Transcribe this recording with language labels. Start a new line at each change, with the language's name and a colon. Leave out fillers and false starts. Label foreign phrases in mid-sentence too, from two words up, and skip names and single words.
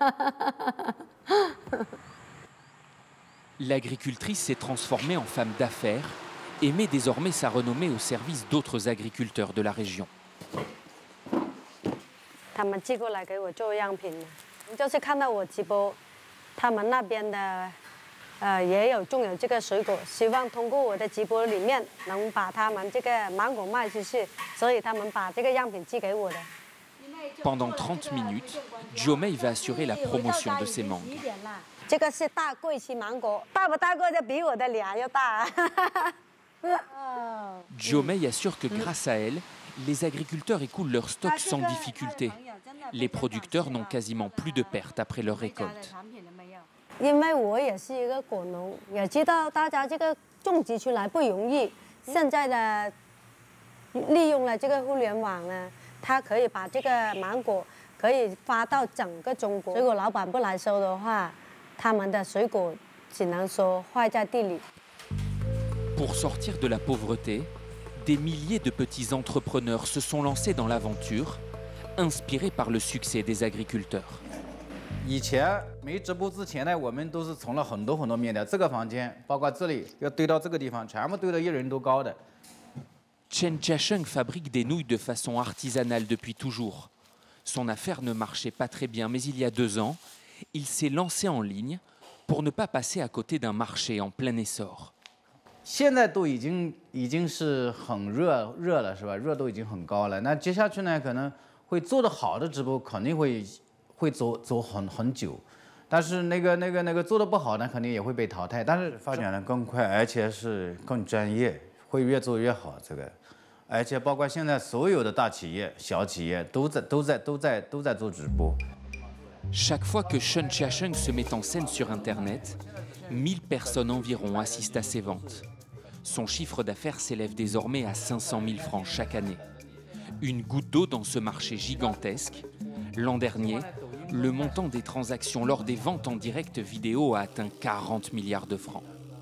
French: L'agricultrice s'est transformée en femme d'affaires et met désormais sa renommée au service d'autres agriculteurs de la région.
Chinese: 他们寄过来给我做样品的，就是看到我直播，他们那边的也有种有这个水果，希望通过我的直播里面能把他们这个芒果卖出去，所以他们把这个样品寄给我的。
French: Pendant 30 minutes, Zhou Mei va assurer la promotion de ses mangues.
Chinese: 这个是大桂旗芒果，大不大个就比我的脸要大。
French: Zhou Mei assure que grâce à elle, les agriculteurs écoulent leur stock sans difficulté. Les producteurs n'ont quasiment plus de pertes après leur récolte.
Chinese: 因为我也是一个果农，也知道大家这个种植出来不容易。现在的利用了这个互联网呢，它可以把这个芒果可以发到整个中国。水果老板不来收的话，他们的水果只能说坏在地里。
French: Pour sortir de la pauvreté, des milliers de petits entrepreneurs se sont lancés dans l'aventure, inspirés par le succès des agriculteurs.
Chinese: 以前没直播之前呢，我们都是从了很多面的，这个房间包括这里要堆到这个地方，全部堆到1人多高的。
French: Chen Jiasheng fabrique des nouilles de façon artisanale depuis toujours. Son affaire ne marchait pas très bien, mais il y a 2 ans, il s'est lancé en ligne pour ne pas passer à côté d'un marché en plein essor.
Chinese: 现在都已经是很热了，是吧？热度已经很高了。那接下去呢，可能会做得好的直播肯定会走很久，但是那个做得不好呢，肯定也会被淘汰。但是发展的更快，而且是更专业，会越做越好。这个，而且包括现在所有的大企业、小企业都在做直播。
French: Chaque fois que Chen Jiasheng se met en scène sur Internet, 1000 personnes environ assistent à ses ventes. Son chiffre d'affaires s'élève désormais à 500 000 francs chaque année. Une goutte d'eau dans ce marché gigantesque. L'an dernier, le montant des transactions lors des ventes en direct vidéo a atteint 40 milliards de francs.